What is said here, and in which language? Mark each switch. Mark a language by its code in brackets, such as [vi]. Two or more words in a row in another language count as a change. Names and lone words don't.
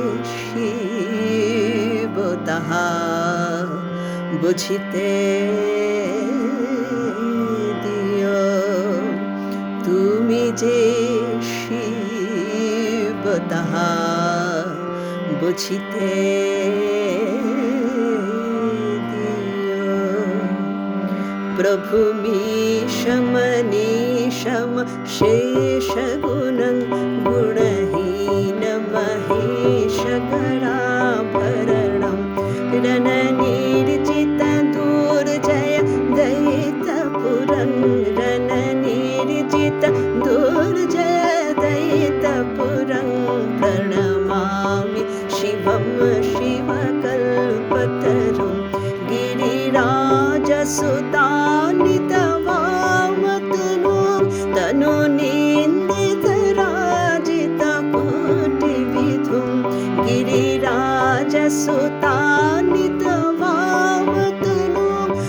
[bn] শিব তাহা বুঝিতে দিও তুমি যে শিব তাহা বুঝিতে দিও প্রভু [sa] মীশমনীশম শেষ গুণং গুণহীন মহেশ গণাভरणं रणनिर्जित दुर्जय दयितपुरं रणनिर्जित दुर्जय दयितपुरं प्रणमामि शिवं शिवकल्पतरुं गिरिराजसुतानितवामतनुं तनुनिन्दितराजितकोटिविधुं गिरिराजसुतानितवामतनुं